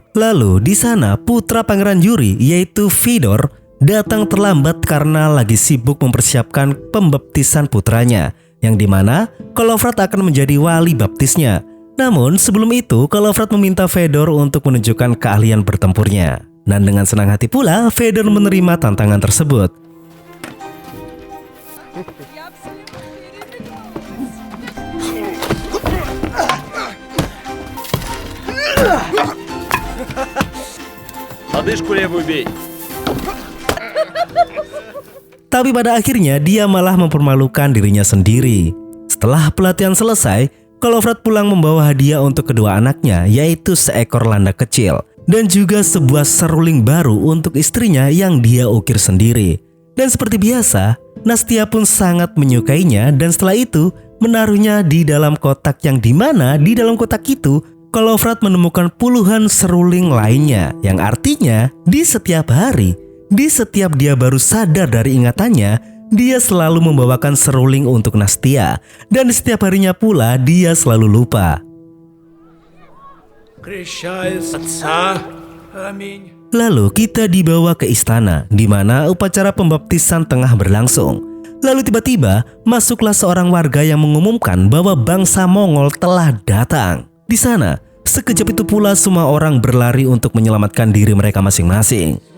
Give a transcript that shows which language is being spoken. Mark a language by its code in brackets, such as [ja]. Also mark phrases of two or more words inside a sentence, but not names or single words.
[id] Lalu di sana putra Pangeran Yuri yaitu Fedor datang terlambat karena lagi sibuk mempersiapkan pembaptisan putranya, yang dimana Kolovrat akan menjadi wali baptisnya. Namun sebelum itu, Kolovrat meminta Fedor untuk menunjukkan keahlian bertempurnya. Dan dengan senang hati pula, Fedor menerima tantangan tersebut. [ru] Лодыжку левую бей. [id] Tapi pada akhirnya dia malah mempermalukan dirinya sendiri. Setelah pelatihan selesai, Kolovrat pulang membawa hadiah untuk kedua anaknya, yaitu seekor landak kecil dan juga sebuah seruling baru untuk istrinya yang dia ukir sendiri. Dan seperti biasa, Nastia pun sangat menyukainya dan setelah itu menaruhnya di dalam kotak yang dimana di dalam kotak itu Kolovrat menemukan puluhan seruling lainnya, yang artinya di setiap hari, di setiap dia baru sadar dari ingatannya, dia selalu membawakan seruling untuk Nastia, dan di setiap harinya pula dia selalu lupa. [ru] Крещаю с отца. Аминь. [id] Lalu kita dibawa ke istana, di mana upacara pembaptisan tengah berlangsung. Lalu tiba-tiba masuklah seorang warga yang mengumumkan bahwa bangsa Mongol telah datang. Di sana, sekejap itu pula semua orang berlari untuk menyelamatkan diri mereka masing-masing.